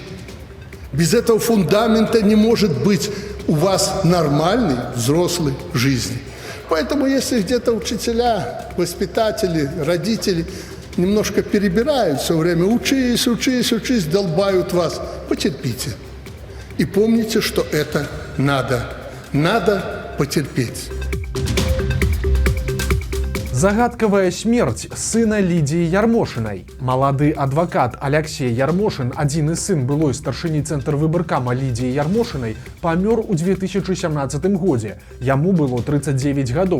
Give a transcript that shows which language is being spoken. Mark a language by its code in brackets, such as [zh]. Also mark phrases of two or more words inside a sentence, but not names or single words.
[ru] Без этого фундамента не может быть у вас нормальной взрослой жизни. Поэтому если где-то учителя, воспитатели, родители немножко перебирают все время, учись, учись, учись, долбают вас, потерпите. И помните, что это надо. Надо потерпеть. [be] Загадкавая смерць сына Лідзіі Ярмошынай. Малады адвакат Аляксей Ярмошын, адзіны сын былой старшыні цэнтрвыбаркама Лідзіі Ярмошынай, памёр у 2017 годзе. Яму было 39 гадоў.